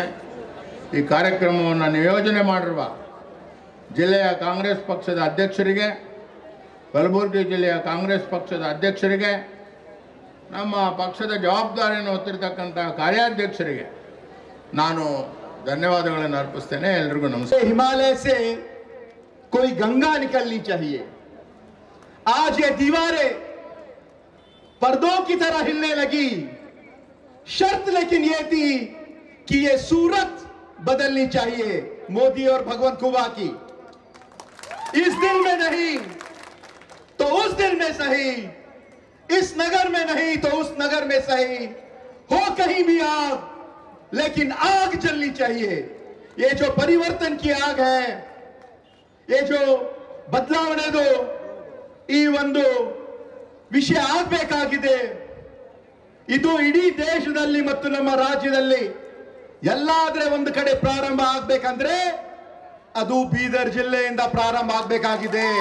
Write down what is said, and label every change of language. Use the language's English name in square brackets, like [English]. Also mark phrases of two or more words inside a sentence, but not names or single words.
[Kannada] ಈ ಕಾರ್ಯಕ್ರಮವನ್ನು ನಿಯೋಜನೆ ಮಾಡಿರುವ ಜಿಲ್ಲೆಯ ಕಾಂಗ್ರೆಸ್ ಪಕ್ಷದ ಅಧ್ಯಕ್ಷರಿಗೆ, ಕಲಬುರಗಿ ಜಿಲ್ಲೆಯ ಕಾಂಗ್ರೆಸ್ ಪಕ್ಷದ ಅಧ್ಯಕ್ಷರಿಗೆ, ನಮ್ಮ ಪಕ್ಷದ ಜವಾಬ್ದಾರಿಯನ್ನು ಹೊತ್ತಿರತಕ್ಕಂಥ ಕಾರ್ಯಾಧ್ಯಕ್ಷರಿಗೆ ನಾನು ಧನ್ಯವಾದಗಳನ್ನು ಅರ್ಪಿಸ್ತೇನೆ. ಎಲ್ರಿಗೂ ನಮಸ್ಕಾರ. [Hindi] हिमालय से कोई गंगा निकलनी चाहिए. आज ये दीवारें पर्दों की तरह हिलने लगी. शर्त लेकिन ये थी कि ये सूरत बदलनी चाहिए मोदी और भगवंत खुदा की. इस दिल में नहीं तो उस दिल में सही, इस नगर में नहीं तो उस नगर में सही. हो कहीं भी आग, लेकिन आग जलनी चाहिए. ये जो परिवर्तन की आग है, ये जो [Kannada] ಬದಲಾವಣೆದು ಈ ಒಂದು ವಿಷಯ ಆಗಬೇಕಾಗಿದೆ. ಇದು ಇಡೀ ದೇಶದಲ್ಲಿ ಮತ್ತು ನಮ್ಮ ರಾಜ್ಯದಲ್ಲಿ ಎಲ್ಲಾದ್ರೆ ಒಂದು ಕಡೆ ಪ್ರಾರಂಭ ಆಗಬೇಕಂದ್ರೆ ಅದು ಬೀದರ್ ಜಿಲ್ಲೆಯಿಂದ ಪ್ರಾರಂಭ ಆಗಬೇಕಾಗಿದೆ.